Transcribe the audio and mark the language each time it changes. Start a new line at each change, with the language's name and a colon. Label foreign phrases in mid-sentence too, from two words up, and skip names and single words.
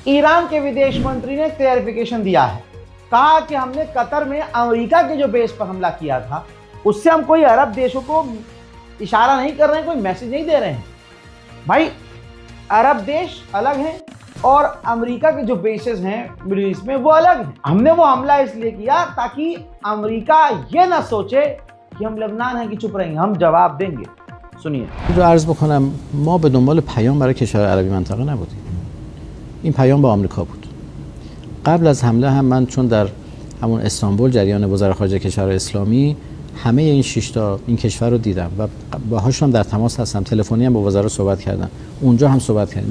Hindi: ईरान के विदेश मंत्री ने क्लैरिफिकेशन दिया है, कहा कि हमने कतर में अमेरिका के जो बेस पर हमला किया था उससे हम कोई अरब देशों को इशारा नहीं कर रहे हैं, कोई मैसेज नहीं दे रहे हैं। भाई अरब देश अलग हैं और अमेरिका के जो बेसेस हैं
English: Middle East
Hindi: में वो अलग हैं। हमने वो हमला इसलिए किया ताकि अमेरिका ये ना सोचे कि हम लेबनान हैं कि चुप रहेंगे, हम जवाब देंगे। सुनिए।
Persian: رو عرض بکنم ما به دنبال پیام برای کشور عربی منطقه نبودیم. این پیام با آمریکا بود. قبل از حمله هم من چون در همون استانبول جریان وزرای خارجه کشور اسلامی همه این 6 تا این کشور رو دیدم و باهاشون در تماس هستم، تلفنی هم با وزرا صحبت کردم، اونجا هم صحبت کردیم.